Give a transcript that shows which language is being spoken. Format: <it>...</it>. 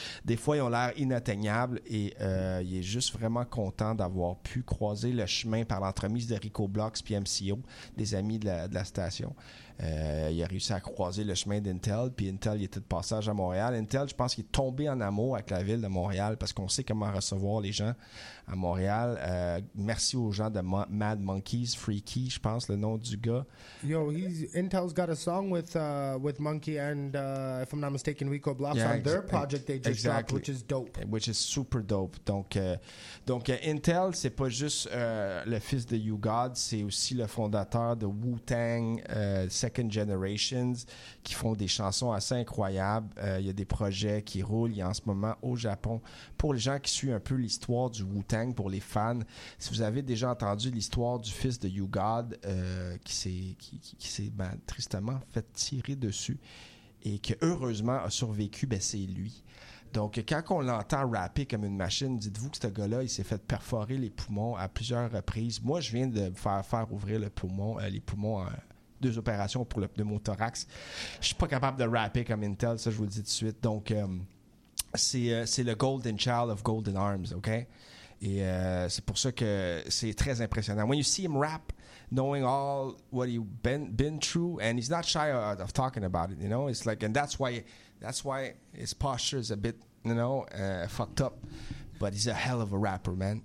<fr>Des fois, ils ont l'air inatteignables et il est juste vraiment content d'avoir pu croiser le chemin par l'entremise de Rico Blocks puis MCO, des amis de la station. Il a réussi à croiser le chemin d'Intel, puis Intel, il était de passage à Montréal. Intel, je pense qu'il est tombé en amour avec la ville de Montréal parce qu'on sait comment recevoir les gens à Montréal. Merci aux gens de Mad Monkeys, Freaky, je pense, le nom du gars.</fr> <en>Yo, Intel's got a song with Monkey and, if I'm not mistaken, Rico Blocks yeah, on their project they just exactly. dropped, which is dope. Which is super dope.</en> <fr>Donc, Intel, c'est pas juste le fils de You God, c'est aussi le fondateur de Wu-Tang, Second Generations, qui font des chansons assez incroyables. Il y a des projets qui roulent. Il y a en ce moment au Japon. Pour les gens qui suivent un peu l'histoire du Wu-Tang, pour les fans, si vous avez déjà entendu l'histoire du fils de You God, qui s'est ben, tristement fait tirer dessus et qui, heureusement, a survécu, ben, c'est lui. Donc, quand on l'entend rapper comme une machine, dites-vous que ce gars-là, il s'est fait perforer les poumons à plusieurs reprises. Moi, je viens de faire ouvrir le poumon, les poumons à deux opérations pour le pneumothorax. Je suis pas capable de rapper comme Intel, ça je vous le dis tout de suite. Donc, c'est le Golden Child of Golden Arms, OK? Et c'est pour ça que c'est très impressionnant.</fr> <en>When you see him rap, knowing all what he's been through, and he's not shy of talking about it, you know? It's like, and that's why his posture is a bit, you know, fucked up. but he's a hell of a rapper, man.</en>